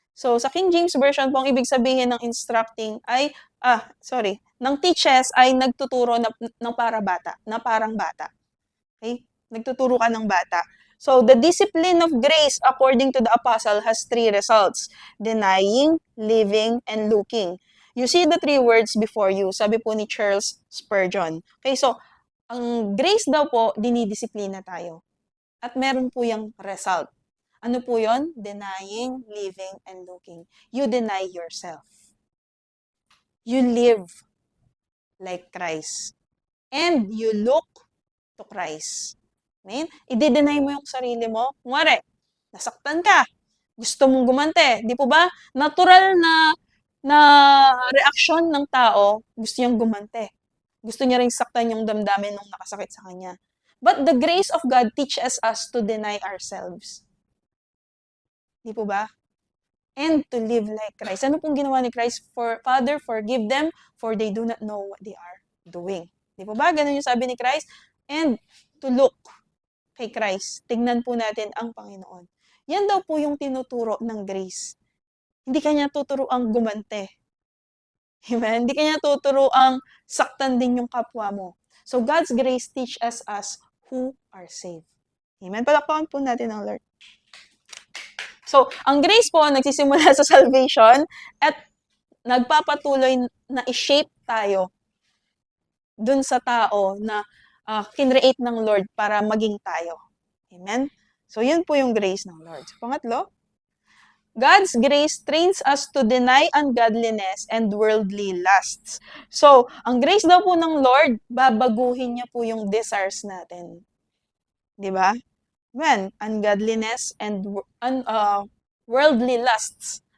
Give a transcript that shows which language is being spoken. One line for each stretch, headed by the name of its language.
Filipino: So, sa King James Version po, ang ibig sabihin ng instructing ay, ng teaches ay nagtuturo ng parang bata. Okay? Nagtuturo ka ng bata.
English: So, the discipline of grace, according to the apostle, has 3 results: denying, living, and looking. You see the 3 words before you,
Filipino: sabi po ni
English: Charles Spurgeon.
Filipino: Okay, so, ang grace daw po, dinidisiplina tayo. At meron po yung result. Ano po yon?
English: Denying, living, and looking. You deny yourself. You live like Christ. And you look to Christ. Amen?
Filipino: I-deny mo yung sarili mo. Kunwari, nasaktan ka. Gusto mong gumante. Di po ba? Natural na reaksyon ng tao, gusto niyang gumante. Gusto niya ring saktan yung damdamin ng nakasakit sa kanya.
English: But the grace of God teaches us to deny ourselves.
Filipino: Di po ba?
English: And to live like Christ.
Filipino: Ano pong ginawa ni Christ?
English: Father, forgive them, for they do not know what they are doing.
Filipino: Di po ba? Ganun yung sabi ni Christ.
English: And to look
Filipino: kay Christ. Tingnan po natin ang Panginoon. Yan daw po yung tinuturo ng grace. Hindi kanya tuturo ang gumante. Amen? Hindi kanya tuturo ang saktan din yung kapwa mo.
English: So God's grace teaches us who are saved. Amen?
Filipino: Palakpakan po natin ang Lord. So, ang grace po, nagsisimula sa salvation at nagpapatuloy na i-shape tayo dun sa tao na kinreate ng Lord para maging tayo. Amen?
English: So,
Filipino: yun po yung grace ng Lord.
English: So, pangatlo, God's grace trains us to deny ungodliness and worldly lusts.
Filipino: So, ang grace daw po ng Lord, babaguhin niya po yung desires natin. Di ba? Amen.
English: Ungodliness and worldly lusts.